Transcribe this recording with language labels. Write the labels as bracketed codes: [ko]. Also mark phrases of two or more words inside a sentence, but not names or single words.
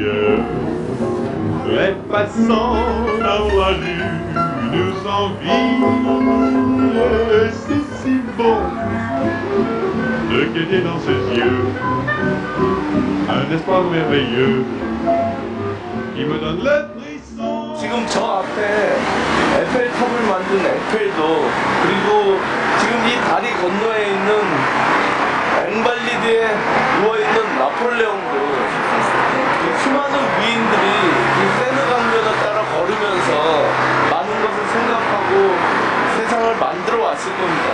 [fr] Les passants dans la rue nous envient, c'est si bon de guetter dans ses yeux un espoir merveilleux qui me donne le frisson. [ko] 지금 저 앞에 에펠탑을 만든 에펠도, 그리고 지금 이 다리 건너에 있는 앵발리드에 누워있는 나폴레옹도, 수많은 위인들이 이 세느강변을 따라 걸으면서 많은 것을 생각하고 세상을 만들어 왔을 겁니다.